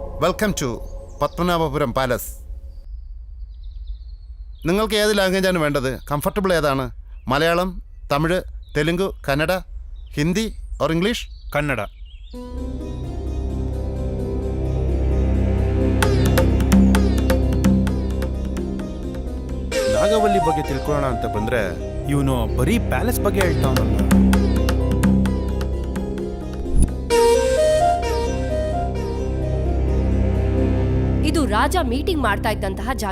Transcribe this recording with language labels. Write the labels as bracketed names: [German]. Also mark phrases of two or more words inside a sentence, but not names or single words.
[English] welcome to [Malayalam] പത്മനാഭപുരം പാലസ്. നിങ്ങൾക്ക് ഏത് ലാംഗ്വേജാണ് വേണ്ടത്? കംഫർട്ടബിൾ ഏതാണ്? മലയാളം, തമിഴ്, തെലുങ്ക്, കന്നഡ, ഹിന്ദി ഓർ ഇംഗ്ലീഷ്? [Kannada] ಕನ್ನಡ. ನಾಗವಲ್ಲಿ ಬಗ್ಗೆ ತಿಳ್ಕೊಳ್ಳೋಣ ಅಂತ ಬಂದ್ರೆ ಇವನು ಬರೀ ಪ್ಯಾಲೇಸ್ ಬಗ್ಗೆ ಹೇಳ್ತಾವನಲ್ಲ. ಇದು ರಾಜ ಮೀಟಿಂಗ್ ಮಾಡ್ತಾ ಇದ್ದಂತಹ ಜಾಗ.